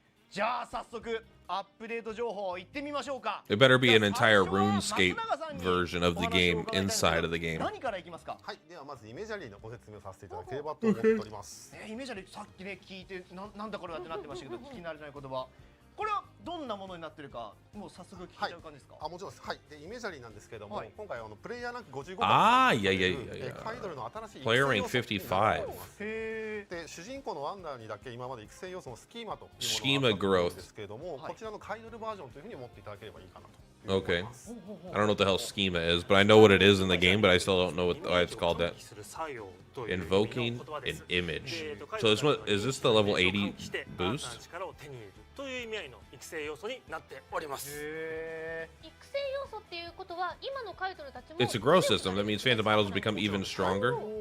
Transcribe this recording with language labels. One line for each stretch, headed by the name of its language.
Japanese: じゃあ早速アップデート情報行ってみましょうか。
English: It better be an entire RuneScape version of the game inside of the game.
Japanese: 何からいきますか。はい、ではまずイメジャリーのご説明をさせていただければと思っております。イメジャリーさっきね聞いてなんだこれだってなってましたけど、聞き慣れない言葉。これはどんなものになってるか、もう早速聞いちゃう感じですか。もちろんです。はい。でイメジャリーなんですけども、今回プレイヤーランク55番。いや。カイドルの新しいプレイヤーランク55。で主人公のワンダーにだけ今まで育成要素のスキーマというものがあったんですけれども、こちらのカイドルバージョンというふうに思っていただければいいかなと。
English: Okay. I don't know what the hell schema is, but I know what it is in the game, but I still don't know why it's called that. Invoking an image. So is this the level 80 boost?
Japanese: という意味合いの育成要素になっております。育成要素っていうことは今のカイドルたちも
English: It's a growth system. That means Phantom Idols become even stronger.